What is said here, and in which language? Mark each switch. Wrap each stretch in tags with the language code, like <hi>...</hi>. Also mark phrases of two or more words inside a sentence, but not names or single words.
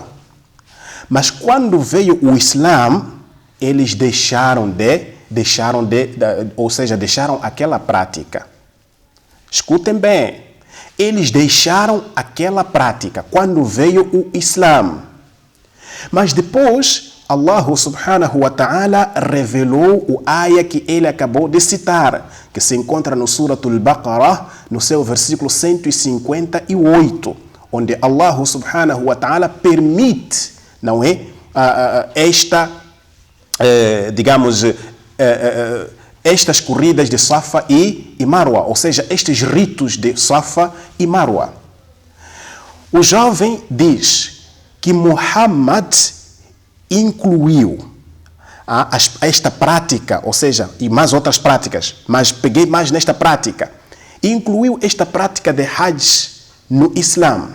<pt>Mas quando veio o Islã, eles deixaram aquela prática. Escutem bem, eles deixaram aquela prática quando veio o Islã. Mas depois, Allah</pt> <ar>سبحانه وتعالى</ar> <pt>revelou o ayah que ele acabou de citar, que se encontra no Suratul Baqarah, no seu versículo 158, onde Allah</pt> <ar>سبحانه وتعالى</ar> <pt>permite, não é, estas corridas de Safa e Marwa, ou seja, estes ritos de Safa e Marwa. O jovem diz que Muhammad incluiu esta prática, ou seja, e mais outras práticas, mas peguei mais nesta prática, incluiu esta prática de Hajj no Islã.</pt>